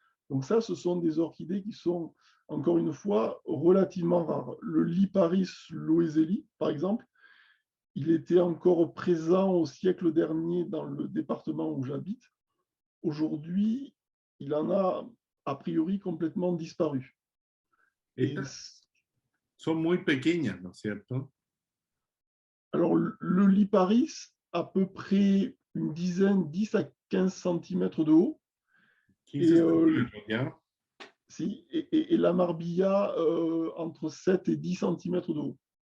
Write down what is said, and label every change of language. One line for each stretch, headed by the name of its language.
French: Donc ça, ce sont des orchidées qui sont, encore une fois, relativement rares. Le Liparis loiseli, par exemple, il était encore présent au siècle dernier dans le département où j'habite. Aujourd'hui, il en a priori complètement disparu. Et
Spanish: Son muy pequeñas, ¿no es cierto?
French: alors, le Liparis, à peu près une dizaine, 10 à 15 cm de haut.
Spanish: 15 centímetros, ¿ya?
French: Si, et la Marbilla, entre 7 et 10 cm de haut.